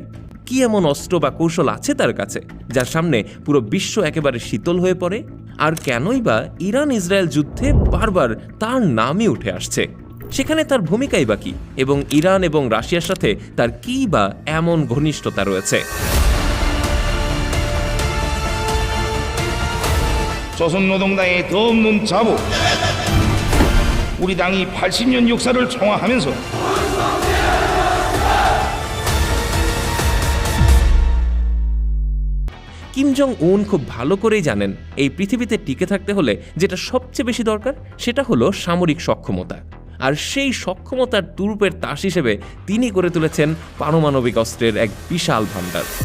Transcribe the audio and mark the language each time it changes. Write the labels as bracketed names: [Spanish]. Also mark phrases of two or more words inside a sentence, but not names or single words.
[Bangla] কি এমন অস্ত্র বা কৌশল আছে তার কাছে যার সামনে পুরো বিশ্ব একেবারে শীতল হয়ে পড়ে? আর কেনই বা ইরান ইসরায়েল যুদ্ধে বারবার তার নামই উঠে আসছে? সেখানে তার ভূমিকাই বা কি, এবং ইরান এবং রাশিয়ার সাথে তার কী বা এমন ঘনিষ্ঠতা রয়েছে? [Korean] 조선노동당의 더 없는 자부, 우리 당이 80년 역사를 총화하면서 [Bangla] কিম জং উন খুব ভালো করেই জানেন এই পৃথিবীতে টিকে থাকতে হলে যেটা সবচেয়ে বেশি দরকার সেটা হলো সামরিক সক্ষমতা। আর সেই সক্ষমতার তুরুপের তাস হিসেবে তিনি করে তুলেছেন পারমাণবিক অস্ত্রের এক বিশাল ভাণ্ডার।